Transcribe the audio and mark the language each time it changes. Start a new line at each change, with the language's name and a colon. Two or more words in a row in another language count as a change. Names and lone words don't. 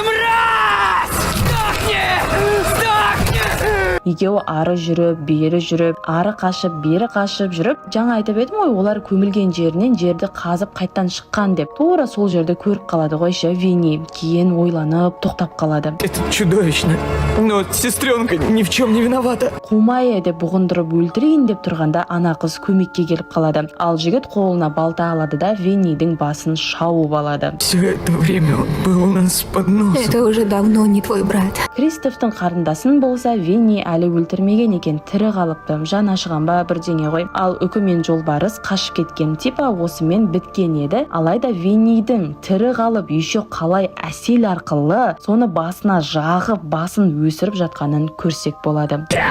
Kazakh: Екеуі ары жүріп, бері жүріп, ары қашып, бері қашып жүріп, жаңа айтып едім ғой, олар көмілген жерінен жерді қазып қайттан шыққан деп. Тура сол жерді көріп қалады ғой Винни. Кейін ойланып, тоқтап қалады.
Russian: Это чудовищно. Но сестренка ни в чем не виновата.
Kazakh: Қумай деп бұғындырып өлтірейін деп тұрғанда, ана қыз көмекке келіп қалады. Ал жігіт қолына балта алады да Виннидің басын шауып алады.
Russian: Все это время он был у нас под носом. Это уже давно не твой брат.
Kazakh: Кристофтың қарындасын болса, Винни әлі өлтірмеген екен, тірі қалыпты. Жаны ашыған ба бірдеңе ғой. Ал үкімен жолбарыс қашып кеткен, типа осымен біткен еді. Алайда Виннидің тірі қалып, еще қалай әсел арқылы соны басына жағып, басын өсіріп жатқанын көрсек болады.